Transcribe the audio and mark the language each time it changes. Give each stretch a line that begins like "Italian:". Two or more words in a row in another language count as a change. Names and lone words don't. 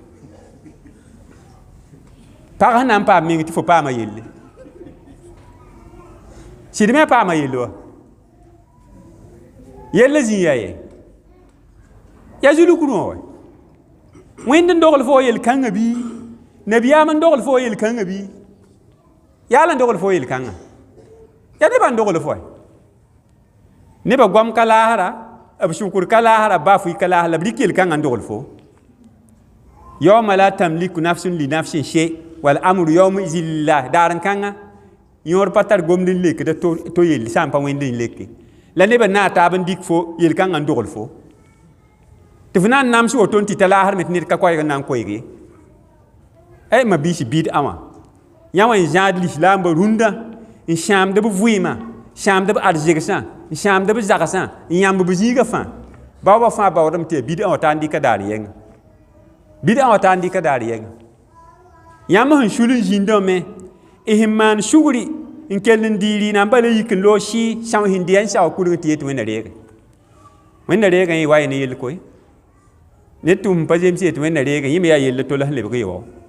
Mossi: pag sẽn na n paam meng tɩ fo paama yelle sɩd me a paama yelle wa yella zĩ yaa ye yaa zulukdẽ wã wa wẽnd n dogl fo yel-kãngã bɩ nabiyaam n dogl fo yel-kãngã bɩ yaa la n dogl fo yel-kãngã yaa nebã n dogl fo nebã goam ka laasra b sʋkr ka laasra ba fʋɩ ka laas la b rɩk yel-kãngã n dogl fo
Arabic: يوم لا تملك نفس لنفس شيئا والأمر يومئذ لله
Mossi: daar n kãngã yõor pa tar gomd n lekda to yell sã n pa wẽnd n leke la nebã na a taab n dɩk fo yel-kãngã n dogl fo tɩ f na n nams woto n tɩ ta laasr me tɩ ned ka koɛɛg n na n koɛɛg ye ma biisi bɩd-ã wã yã wã n zãad lislaambã rũndã n sãamd b vɩɩmã sãamd b adzegsã n sãamd b zagsã n yãmb b zĩigã fãa baoobã fãa baoodame tɩ yaa bɩd-ã wã taa n dɩka daar yɛngã bɩd-ã wã taa n dɩka daar yɛngã yãmb sẽn sul n zĩndame sẽn maan sugri n kell n dɩɩ rɩɩna n bala yik n loog sɩ sãm sẽn dɩ yaa n sao kudg tɩ yet wẽnna reege wẽnna reegã yẽ wa ye ne yell koe ned tʋʋm pa zems yet wẽnna reege yẽ me yaa yell tola sẽn lebg ye wao